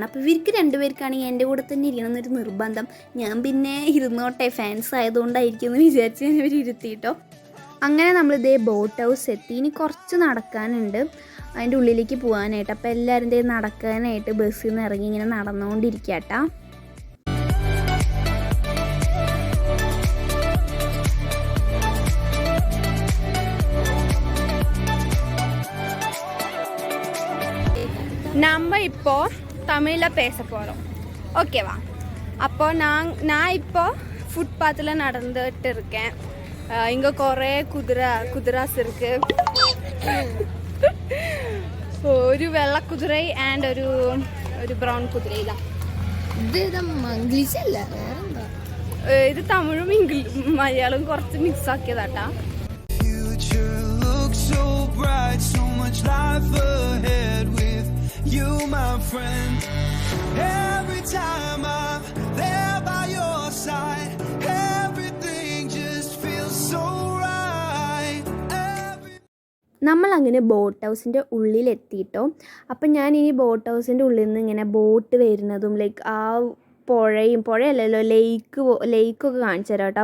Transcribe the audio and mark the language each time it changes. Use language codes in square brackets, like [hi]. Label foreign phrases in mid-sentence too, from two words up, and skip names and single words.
[ml] അപ്പോൾ ഇവർക്ക് രണ്ടുപേർക്കാണെങ്കിൽ എൻ്റെ കൂടെ തന്നെ ഇരിക്കണം എന്നൊരു നിർബന്ധം. ഞാൻ പിന്നെ ഇരുന്നോട്ടെ, ഫാൻസ് ആയതുകൊണ്ടായിരിക്കും എന്ന് വിചാരിച്ച് ഞാൻ ഇവർ ഇരുത്തിയിട്ടോ. അങ്ങനെ നമ്മളിതേ ബോട്ട് ഹൗസ് എത്തി. ഇനി കുറച്ച് നടക്കാനുണ്ട് അതിൻ്റെ ഉള്ളിലേക്ക് പോകാനായിട്ട്. അപ്പോൾ എല്ലാവരും ഇതേ നടക്കാനായിട്ട് ബസ്സിൽ നിന്ന് ഇറങ്ങി ഇങ്ങനെ നടന്നുകൊണ്ടിരിക്കട്ടാ. [ta] நம்ம இப்போ தமிழில் பேச போகிறோம், ஓகேவா? அப்போ நான் இப்போ ஃபுட்பாத்தில் நடந்துட்டு இருக்கேன். இங்கே [ml] കുറേ കുതിരാസ് [ta] இருக்கு. [ml] ഒരു വെള്ള കുതിര ആൻഡ് ഒരു ബ്രൗൺ കുതിരയില്ല. ഇത് തമിഴും മലയാളവും കുറച്ച് മിക്സ് ആക്കിയതാട്ടാ. [en] So much life ahead with you, my friend. Every time I'm there by your side, everything just feels so right. [ml] നമ്മൾ അങ്ങനെ ബോട്ട് ഹൗസിൻ്റെ ഉള്ളിലെത്തിയിട്ടോ. അപ്പം ഞാൻ ഇനി ബോട്ട് ഹൗസിൻ്റെ ഉള്ളിൽ നിന്ന് ഇങ്ങനെ ബോട്ട് വരുന്നതും ലൈക്ക് ആ പുഴയല്ലല്ലോ ലേക്കൊക്കെ കാണിച്ചു തരാം കേട്ടോ.